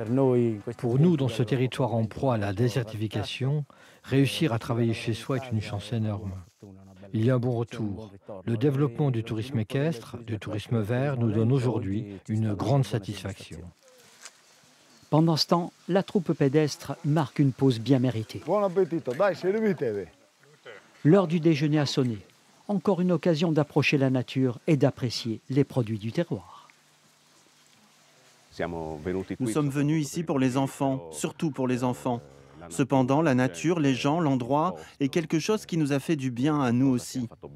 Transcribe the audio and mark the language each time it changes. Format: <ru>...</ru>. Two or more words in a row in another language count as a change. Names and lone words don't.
<fr>Pour nous, dans ce territoire en proie à la désertification, réussir à travailler chez soi est une chance énorme. Il y a un bon retour. Le développement du tourisme équestre, du tourisme vert, nous donne aujourd'hui une grande satisfaction. Pendant ce temps, la troupe pédestre marque une pause bien méritée.</fr> <it>Buon appetito, dai, servitevi.</it> <fr>L'heure du déjeuner a sonné. Encore une occasion d'approcher la nature et d'apprécier les produits du terroir. Nous sommes venus ici pour les enfants, surtout pour les enfants. Cependant, la nature, les gens, l'endroit est quelque chose qui nous a fait du bien à nous aussi.</fr>